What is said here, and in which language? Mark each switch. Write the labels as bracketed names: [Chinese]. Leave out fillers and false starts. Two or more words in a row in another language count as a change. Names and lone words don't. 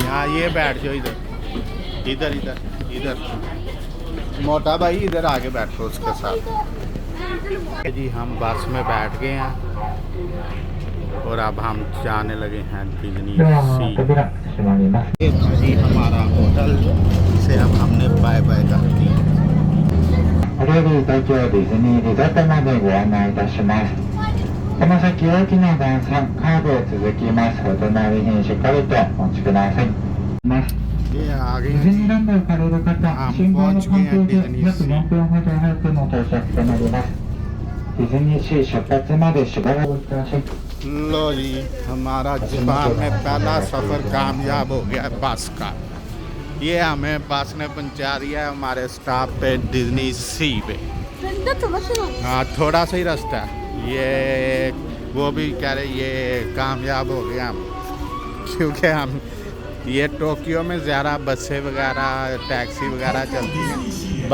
[Hindi] यहाँ ये बैठ जाओ, इधर इधर इधर इधर। मोटा भाई इधर आगे बैठो उसके साथ। जी हम बस में बैठ गए हैं और अब हम जाने लगे हैं डिज्नी सी। जी हमारा होटल से अब हमने [English] bye bye [Hindi] कर दी। [Japanese] これより東京ディズニーリゾートまでご案内いたします。この先大きな段差、カーブへ続きます。お隣にしっかりとお待ちください。 [Hindi] ये आ [Japanese] デ [Hindi] गए [Japanese] ィズニー [Hindi] हैं [Japanese] ランドを行かれる方、信号の関係で約4分ほど早くの到着となります。ディズニーシー出発までしばらくお待ちください。 [Hindi] लो जी हमारा जापान में पहला सफ़र कामयाब हो गया बस का। ये हमें बस ने पहुंचा दिया है हमारे स्टॉप पे डिज्नी सी पे। ठंडा तो बस ना। हाँ थोड़ा सा ही रास्ता है ये, वो भी कह रहे ये कामयाब हो गया हम, क्योंकि हम ये टोक्यो में ज़्यादा बसें वगैरह टैक्सी वगैरह चलती हैं।